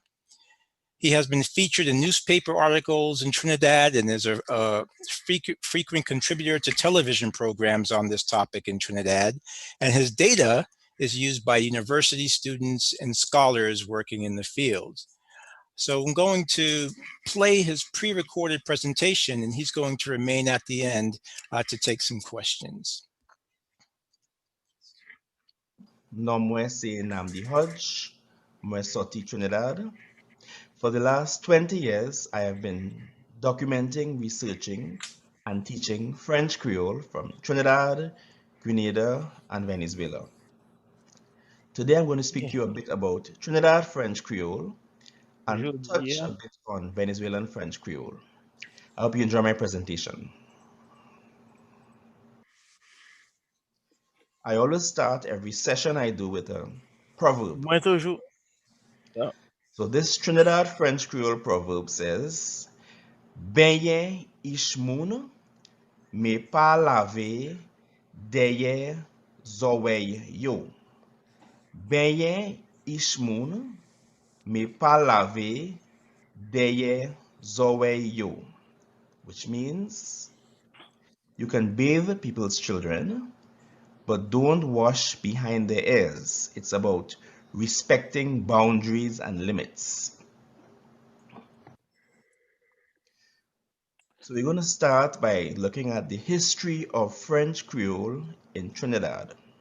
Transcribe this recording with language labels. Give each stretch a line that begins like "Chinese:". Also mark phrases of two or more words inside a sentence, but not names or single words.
English: He has been featured in newspaper articles in Trinidad and is a frequent contributor to television programs on this topic in Trinidad. And his data is used by university students and scholars working in the field. So I'm going to play his pre-recorded presentation, and he's going to remain at the end to take some questions.
Guadeloupean Creole French: Non mwen se Namdi Hodge, mwen sorti Trinidad.
English: For the last 20 years, I have been documenting, researching, and teaching French Creole from Trinidad, Grenada, and Venezuela. Today, I'm going to speak to you a bit about Trinidad French Creole and touch a bit on Venezuelan French Creole. I hope you enjoy my presentation. I always start every session I do with a proverb. So this Trinidad French Creole proverb says,
Guadeloupean Creole French: "Benye ishmoun, me pa lave, deye zowey yo." Benye ishmoun, me pa lave, deye zowey yo.
English: Which means you can bathe people's children, but don't wash behind their ears. It's about respecting boundaries and limits. So we're going to start by looking at the history of French Creole in Trinidad.